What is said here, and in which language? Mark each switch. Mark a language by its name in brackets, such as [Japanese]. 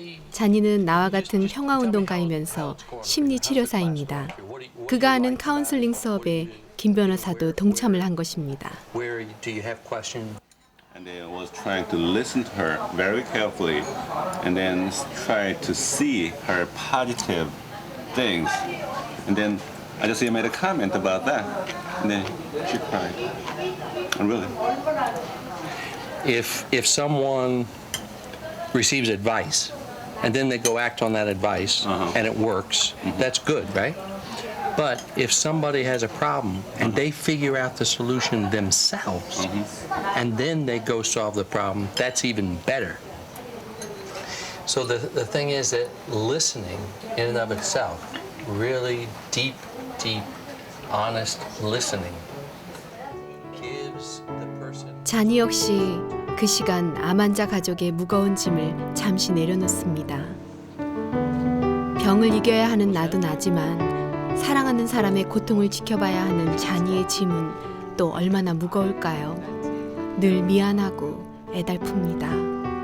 [Korean] 잔이는 나와 같은 평화운동가이면서 심리치료사입니다. 그가 하는 카운슬링 수업에 김 변호사도 동참을 한 것입니다. [English] Where do you have questions? And I was trying to listen to her very carefully and then try to see her positive things. And then I just made a comment about that. And then she cried. And really. If someone receives advice and then they go act on that advice and it works, that's good, right? But if somebody has a problem and they figure out the solution themselves and then they go solve the problem, that's even better. So the thing is that listening in and of itself, really deep, honest listening gives the person. [Korean] 잔이 역시 그 시간 암 환자 가족의 무거운 짐을 잠시 내려놓습니다. 병을 이겨야 하는 나도 나지만 사랑하는 사람의 고통을 지켜봐야 하는 잔이의 짐은 또 얼마나 무거울까요? 늘 미안하고 애달픕니다.